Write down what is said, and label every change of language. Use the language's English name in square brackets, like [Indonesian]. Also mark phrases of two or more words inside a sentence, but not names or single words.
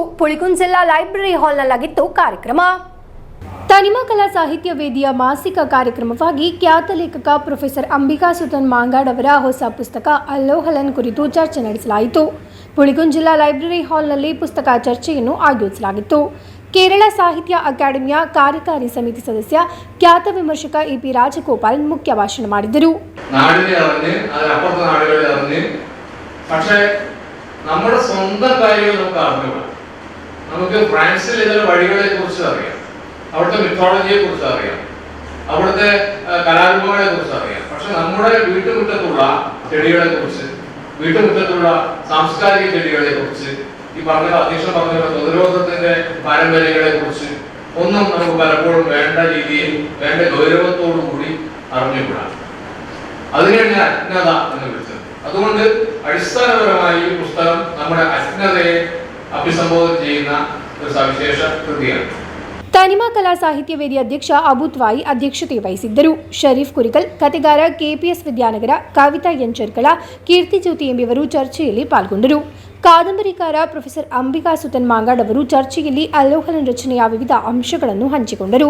[Kannada] ಪುಳಿಕುಂಜ್ ಜಿಲ್ಲಾ ಲೈಬ್ರರಿ ಹಾಲ್ನಲ್ಲಾಗಿತ್ತು ಕಾರ್ಯಕ್ರಮ. ತನಿಮಾ ಕಲಾ ಸಾಹಿತ್ಯ ವೇದಿಯ ಮಾಸಿಕ ಕಾರ್ಯಕ್ರಮವಾಗಿ ಖ್ಯಾತ ಲೇಖಕ ಪ್ರೊಫೆಸರ್ ಅಂಬಿಕಾ ಸುತನ್ ಮಾಂಗಾಡ್ ಅವರ ಹೊಸ ಪುಸ್ತಕ ಅಲ್ಲೋಹಲನ್ ಕುರಿತು ಚರ್ಚೆ ನಡೆಸಲಾಯಿತು. ಪುಳಿಕುಂಜ್ ಜಿಲ್ಲಾ ಲೈಬ್ರರಿ ಹಾಲ್ನಲ್ಲಿ ಪುಸ್ತಕ ಚರ್ಚೆಯನ್ನು ಆಯೋಜಿಸಲಾಗಿತ್ತು. ಕೇರಳ ಸಾಹಿತ್ಯ ಅಕಾಡೆಮಿಯ ಕಾರ್ಯಕಾರಿ ಸಮಿತಿ ಸದಸ್ಯ ಖ್ಯಾತ ವಿಮರ್ಶಕ ಎಪಿ ರಾಜಗೋಪಾಲ್ ಮುಖ್ಯ ಭಾಷಣ ಮಾಡಿದರು. [Malayalam] പക്ഷേ നമ്മുടെ സ്വന്തം കാര്യങ്ങൾ നമുക്ക് അറിഞ്ഞുകൂടാ. നമുക്ക് ഫ്രാൻസിൽ ഇതിലെ വഴികളെ കുറിച്ച് അറിയാം, അവിടുത്തെ മിത്തോളജിയെ കുറിച്ച് അറിയാം, അവിടുത്തെ കലാരൂപങ്ങളെ കുറിച്ച് അറിയാം. പക്ഷെ നമ്മുടെ വീട്ടുമുറ്റത്തുള്ള ചെടികളെ കുറിച്ച്, വീട്ടുമുറ്റത്തുള്ള സാംസ്കാരിക ചെടികളെ കുറിച്ച്, ഈ പറഞ്ഞ അധ്യക്ഷൻ പറഞ്ഞ പ്രതിരോധത്തിന്റെ പാരമ്പര്യങ്ങളെ കുറിച്ച് ഒന്നും നമുക്ക് പലപ്പോഴും വേണ്ട രീതിയിൽ വേണ്ട ഗൗരവത്തോടു കൂടി അറിഞ്ഞുകൂടാ. അതിനെയാണ് ഞാൻ അജ്ഞത എന്ന് വിളിച്ചത്. അതുകൊണ്ട് അടിസ്ഥാനപരമായി ഈ പുസ്തകം നമ്മുടെ അജ്ഞതയെ അഭിസംബോധന ചെയ്യുന്ന ഒരു സവിശേഷ കൃതിയാണ്. [Kannada] ತನಿಮಾ ಕಲಾ ಸಾಹಿತ್ಯ ವೇದಿ ಅಧ್ಯಕ್ಷ ಅಬುತ್ವಾಯಿ ಅಧ್ಯಕ್ಷತೆ ವಹಿಸಿದ್ದರು. ಶರೀಫ್ ಕುರಿಕಲ್, ಕತೆಗಾರ ಕೆಪಿಎಸ್ ವಿದ್ಯಾನಗರ, ಕವಿತಾ ಎಂಚರ್ಕಳ, ಕೀರ್ತಿ ಜ್ಯೋತಿ ಎಂಬುವರು ಚರ್ಚೆಯಲ್ಲಿ ಪಾಲ್ಗೊಂಡರು. ಕಾದಂಬರಿಕಾರ ಪ್ರೊಫೆಸರ್ ಅಂಬಿಕಾ ಸುತನ್ ಮಾಂಗಾಡ್ ಅವರು ಚರ್ಚೆಯಲ್ಲಿ ಅಲ್ಲೋಹಲನ್ ರಚನೆಯ ವಿವಿಧ ಅಂಶಗಳನ್ನು ಹಂಚಿಕೊಂಡರು.